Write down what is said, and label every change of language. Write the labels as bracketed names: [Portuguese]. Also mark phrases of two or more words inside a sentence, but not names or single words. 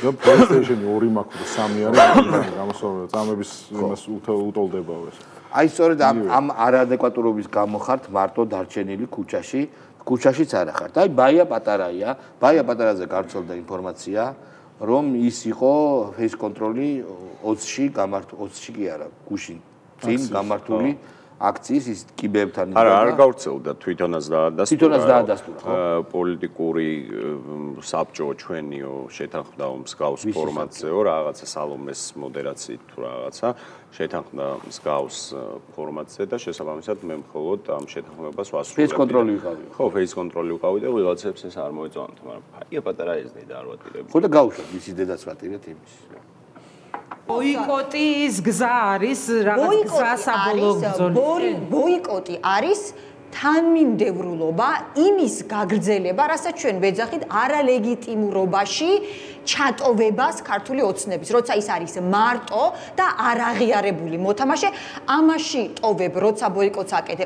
[Georgian] და PlayStation 2 მაქვს და 3 არის, გამოსავლა წამების იმას უტოლდებაო ეს. აი სწორედ ამ არადეკვატურობის გამო ხართ მარტო დარჩენილი ქუჩაშიც არა ხართ. აი ბაია პატარაია, ბაია პატარაძე გავრცელდა ინფორმაცია, რომ ის იყო [English] face control- [Georgian] ი 20-ში კი არა, გუშინ წინ გამართული აქციის ის კიბეებთან არ გავრცელდა თვითონაც დაადასტურა ხო პოლიტიკური საბჭო ჩვენიო შეთანხმდა მსგავს ფორმატზეო რაღაცა სალომეს მოდერაციით თუ რაღაცა შეთანხმდა მსგავს ფორმატზე და შესაბამისად მე მხოლოდ ამ შეთანხმებას ვასრულებდი. [English] face control- [Georgian] ი ვიყავი. ხო, [English] face control- [Georgian] ი ვიყავი და ვიღაცებს ეს არ მოეწონათ, მაგრამ ფაია პატარა ეს დედა არ ვატირებ. ხო და გავუშვათ მისი დედაც ვატირეთ იმის. ბოიკოტის გზა არის რაღაც გზა საბოლოო ბრძოლის. ბოიკოტი არის თანმიმდევრულობა იმის გაგრძელება, რასაც ჩვენ ვეძახით არალეგიტიმურობაში ჩატოვებას ქართული ოცნების, როცა ის არის მარტო და არაღიარებული მოთამაშე, ამაში ტოვებ, როცა ბოიკოტს აკეთებ.